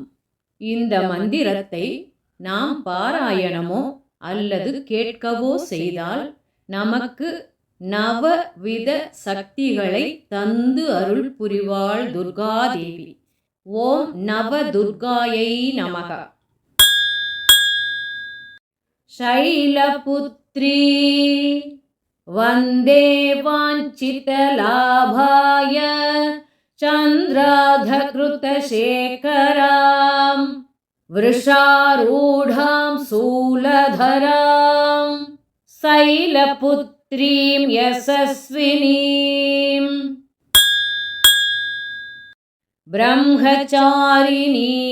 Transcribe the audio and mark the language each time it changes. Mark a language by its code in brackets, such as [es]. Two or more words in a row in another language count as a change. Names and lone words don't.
[ta] இந்த மந்திரத்தை நாம் பாராயணமோ அல்லது கேட்கவோ செய்தால் நமக்கு நவவித சக்திகளை தந்து அருள் புரிவாள் துர்கா தேவி. [sa] ॐ नव दुर्गायै नमः. शैलपुत्री वन्दे वाञ्छितलाभाय चन्द्राधकृतशेखरां वृषारूढां शूलधरां शैलपुत्रीं यशस्विनीं ब्रह्मचारिणी